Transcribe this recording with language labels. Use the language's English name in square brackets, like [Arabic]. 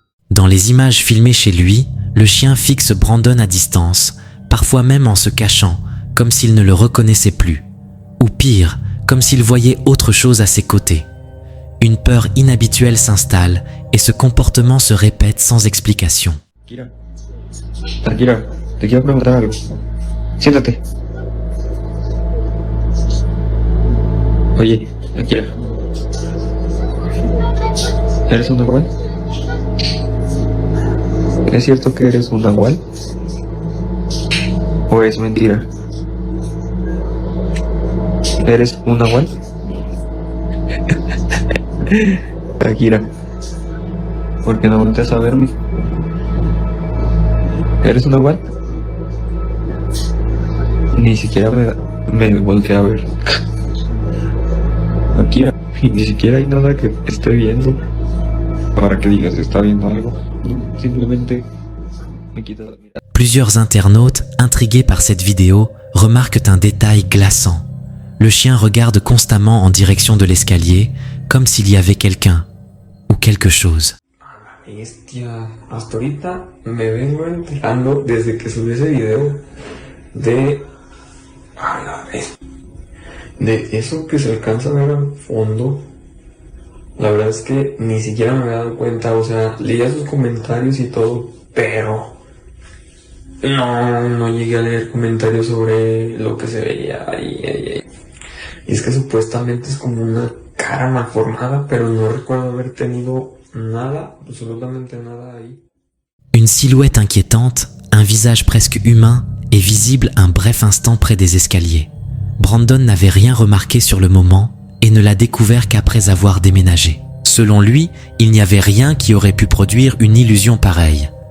[French] Dans les images filmées chez lui, le chien fixe Brandon à distance, parfois même en se cachant, comme s'il ne le reconnaissait plus. Ou pire, comme s'il voyait autre chose à ses côtés. Une peur inhabituelle s'installe et ce comportement se répète sans explication. [Spanish] Tranquila, te quiero preguntar algo. Siéntate. Oye, tranquila. ¿Eres un nahual? ¿Es cierto que eres un nahual? ¿O es mentira? ¿Eres un nahual? Akira, ¿por qué no volteas a verme? ¿Eres un nahual? Ni siquiera me volteé a ver. Akira, ni siquiera hay nada que esté viendo para que digas que está viendo algo. Simplemente me quitas la mirada. [French] Plusieurs internautes, intrigués par cette vidéo, remarquent un détail glaçant. Le chien regarde constamment en direction de l'escalier, comme s'il y avait quelqu'un ou quelque chose. [Spanish] Bestia, hasta ahorita me vengo enterando desde que subí ese video de eso que se alcanza a ver al fondo. La verdad es que ni siquiera me había dado cuenta, o sea, leía sus comentarios y todo, pero no llegué a leer comentarios sobre lo que se veía ahí. Y es que supuestamente es como una cara malformada, pero no recuerdo haber tenido nada, absolutamente nada ahí. [French] Une silhouette inquiétante, un visage presque humain, est visible un bref instant près des escaliers. Brandon n'avait rien remarqué sur le moment et ne l'a découvert qu'après avoir déménagé. Selon lui, il n'y avait rien qui aurait pu produire une illusion pareille.